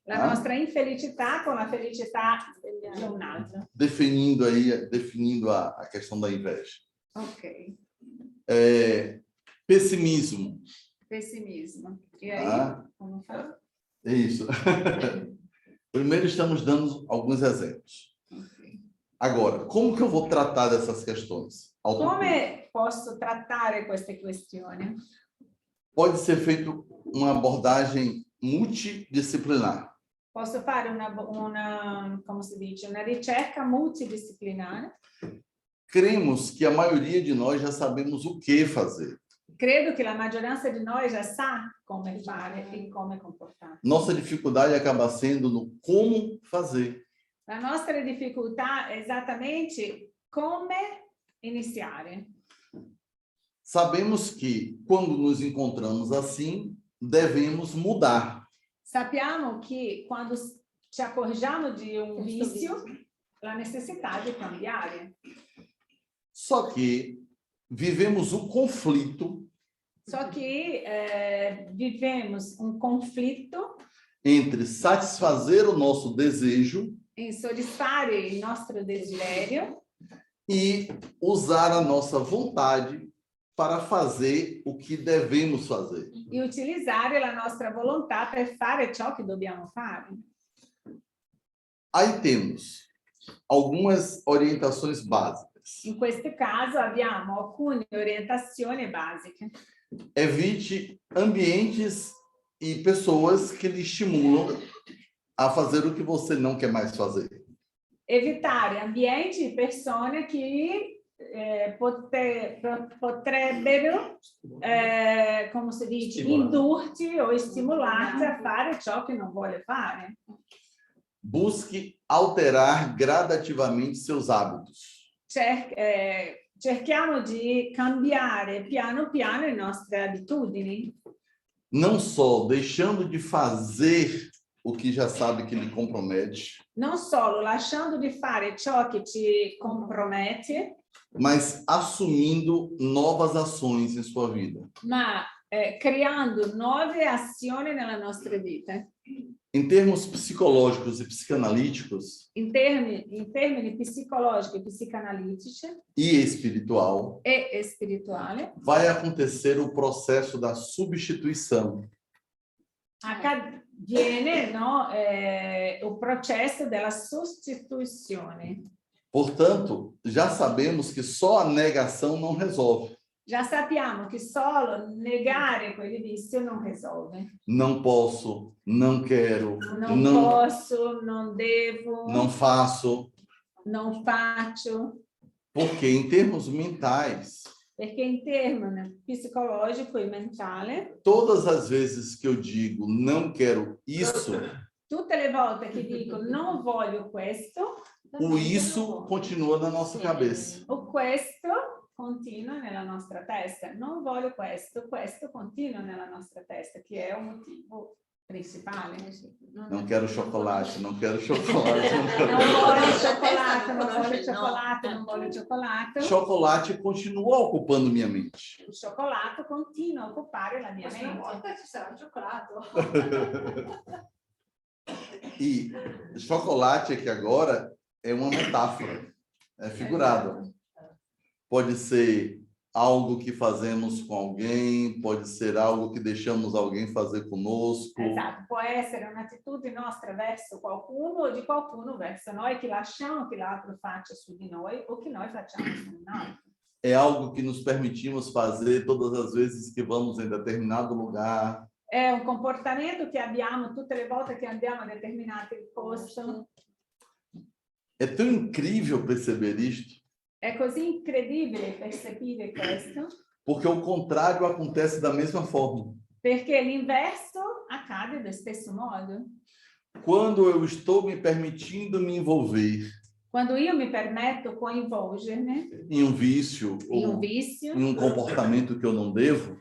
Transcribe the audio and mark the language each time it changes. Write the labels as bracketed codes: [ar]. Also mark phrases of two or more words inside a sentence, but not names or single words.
[it] la [pt] Tá? [it] nostra infelicità con la felicità di un altro. [pt] Definindo a questão da inveja. Ok, Pessimismo. pessimismo. E aí, Tá? [it] come fa? [pt] É isso. Primeiro estamos dando alguns exemplos. Ok. Agora, como que eu vou tratar dessas questões? Autocura. [it] Come posso trattare queste questioni? [pt] Pode ser feito uma abordagem multidisciplinar. [it] Posso fare come si dice, una ricerca multidisciplinare? [pt] Cremos que a maioria de nós já sabemos o que fazer. [it] Credo che la maggioranza di noi già sa come fare e come comportarsi. [pt] Nossa dificuldade acaba sendo no como fazer. [it] La nostra difficoltà è esattamente come iniziare. [pt] Sabemos que, quando nos encontramos assim, devemos mudar. [it] Sappiamo che quando ci accorgiamo di un vizio, la necessità di cambiare. [pt] Só que vivemos o conflito [it] Só che vivemos un conflitto [pt] entre satisfazer o nosso desejo [it] in soddisfare il nostro desiderio [pt] e usar a nossa vontade para fazer o que devemos fazer. [it] e utilizzare la nostra volontà per fare ciò che dobbiamo fare. [pt] Aí temos algumas orientações básicas. [it] In questo caso abbiamo alcune orientazioni basiche. [pt] Evite ambientes e pessoas que lhe estimulam a fazer o que você não quer mais fazer. [it] Evitare ambienti e persone che potrebbero, come si dice, indurti o stimolarti a fare ciò che non vuole fare. [pt] Busque alterar gradativamente seus hábitos. [it] Cerchiamo di cambiare piano piano le nostre abitudini. [pt] Não só deixando de fazer o que já sabe que lhe compromete, [it] Non solo lasciando di fare ciò che ci compromette, [pt] mas assumindo novas ações em sua vida. [it] ma creando nuove azioni nella nostra vita. [pt] Em termos psicológicos e psicanalíticos [it] In termini psicologici, psicanalitici [pt] e espiritual, [it] e spirituale, [pt] vai acontecer o processo da substituição. [it] avviene, no, [pt] o processo [it] della sostituzione. [pt] Portanto, já sabemos que só a negação não resolve. [it] Già sappiamo che solo negare quei vizi non risolve. [pt] Não posso, não quero, [it] Non posso, non devo, [pt] não faço. [it] non faccio, [pt] Porque em termos mentais, [it] perché in termini psicologico e mentale, [pt] todas as vezes que eu digo não quero isso, [it] tutte le volte che dico non voglio questo, [pt] o isso continua na nossa cabeça. [it] o questo continua nella nostra testa. Non voglio questo, questo continua nella nostra testa, che è un motivo principale. [pt] Não quero chocolate, não quero chocolate. [it] Non voglio cioccolato, non voglio cioccolato, non voglio cioccolato. [pt] Chocolate continua ocupando minha mente. [it] Il cioccolato continua a occupare la mia Una mente. volta ci sarà il cioccolato. [pt] E chocolate aqui agora é uma metáfora, é figurado. Pode ser algo que fazemos com alguém, pode ser algo que deixamos alguém fazer conosco. [it] Esatto, può essere un'attitudine nostra verso qualcuno o di qualcuno verso noi, che lasciamo che l'altro faccia su di noi o che noi facciamo su di noi. [pt] É algo que nos permitimos fazer todas as vezes que vamos em determinado lugar. [it] È un comportamento che abbiamo tutte le volte che andiamo a determinati posti. [pt] É tão incrível perceber isto, [it] È così incredibile percepire questo, [pt] porque o contrário acontece da mesma forma. [it] perché l'inverso accade allo stesso modo. [pt] Quando eu estou me permitindo me envolver [it] Quando io mi permetto coinvolgermi [pt] em um vício [it] in un [pt] ou [it] vizio [pt] em um comportamento que eu não devo,